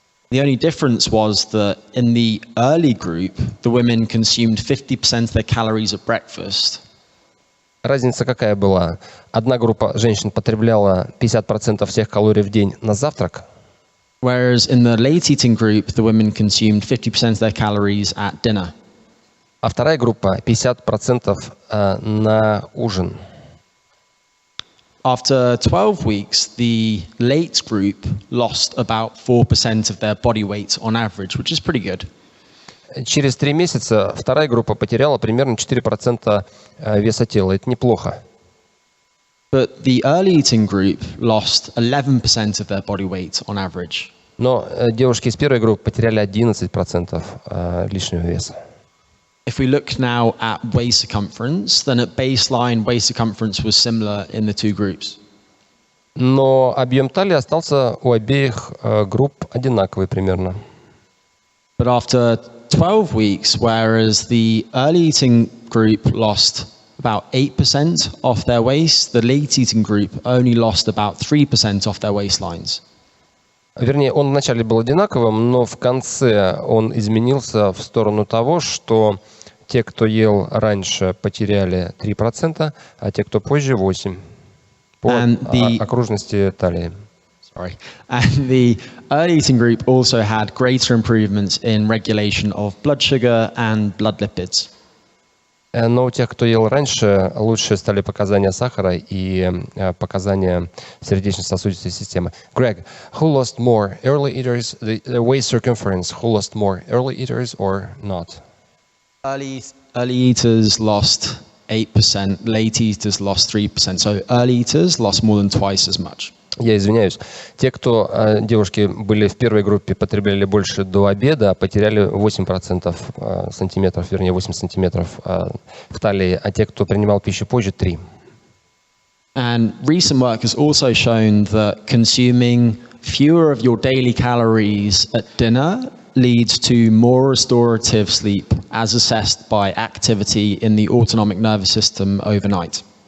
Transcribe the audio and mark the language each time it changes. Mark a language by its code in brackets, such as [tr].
[en] The only difference was that in the early group, the women consumed 50% of their calories at breakfast. [ru] Разница какая была? Одна группа женщин потребляла 50% всех калорий в день на завтрак, [en] Whereas in the late eating group, the women consumed 50% of their calories at dinner. [ru] а вторая группа 50% на ужин. [en] After 12 weeks, the late group lost about 4% of their body weight on average, which is pretty good. [ru] Через 3 месяца вторая группа потеряла примерно 4% веса тела. Это неплохо. [en] But the early eating group lost 11% of their body weight on average. [ru] Но девушки из первой группы потеряли 11% лишнего веса. [en] If we look now at waist circumference, then at baseline, waist circumference was similar in the two groups. [ru] Но объем талии остался у обеих групп одинаковый примерно. [en] But after 12 weeks, whereas the early eating group lost about 8% off their waist, the late eating group only lost about 3% off their waistlines. [ru] Вернее, он вначале был одинаковым, но в конце он изменился в сторону того, что те, кто ел раньше, потеряли 3%, а те, кто позже, 8% по окружности талии. [en] Sorry. And the early eating group also had greater improvements in regulation of blood sugar and blood lipids. [ru] Но у тех, кто ел раньше, лучше стали показания сахара и показания сердечно-сосудистой системы. [en] Greg, who lost more, early eaters, the waist circumference, who lost more, early eaters or not? Early eaters lost 8%, late eaters lost 3%. So early eaters lost more than twice as much. [ru] Я извиняюсь. Те, кто, девушки, были в первой группе, потребляли больше до обеда, потеряли 8% сантиметров, вернее 8 сантиметров в талии, а те, кто принимал пищу позже, 3%. [en] And recent work has also shown that consuming fewer of your daily calories at dinner leads to more restorative sleep, as assessed by activity in the autonomic nervous system overnight.